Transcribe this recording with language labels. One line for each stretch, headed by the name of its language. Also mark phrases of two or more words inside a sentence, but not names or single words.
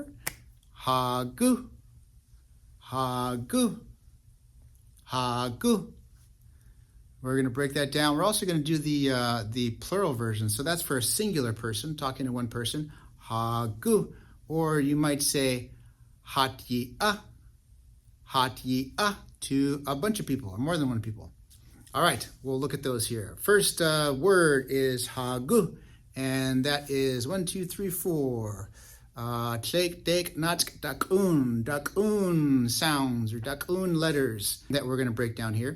Tlingit: Haagú. Haagú. Haagú.
English: We're going to break that down. We're also going to do the plural version. So that's for a singular person, talking to one person.
Tlingit: Haagú.
English: Or you might say
Tlingit: haat yi.á
English: to a bunch of people or more than one people. All right, we'll look at those here. First word is haagú, and that is 1, 2, 3, 4.
Tlingit: Tlek, dek, natsk, dakun
English: sounds or dakun letters that we're going to break down here.